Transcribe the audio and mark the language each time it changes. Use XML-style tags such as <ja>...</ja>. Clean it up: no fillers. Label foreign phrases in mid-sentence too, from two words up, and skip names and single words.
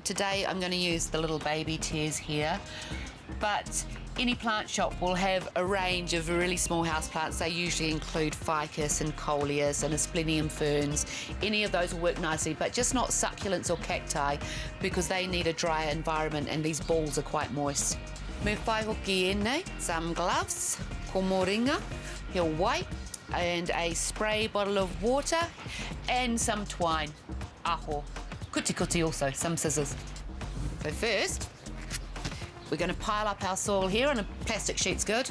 <en>Today I'm going to use the little baby tears here, but any plant shop will have a range of really small house plants. They usually include ficus and coleus and asplenium ferns. Any of those will work nicely, but just not succulents or cacti because they need a dry environment and these balls are quite moist.</en> <mi>Me whai hoki ēnei,</mi> <en>some gloves,</en> <mi>ko moringa,</mi> <en>he white, and a spray bottle of water and some twine, aho.</en> <mi>Kuti kuti</mi> <en>also, some scissors. So first, we're going to pile up our soil here on a plastic sheet's good.</en>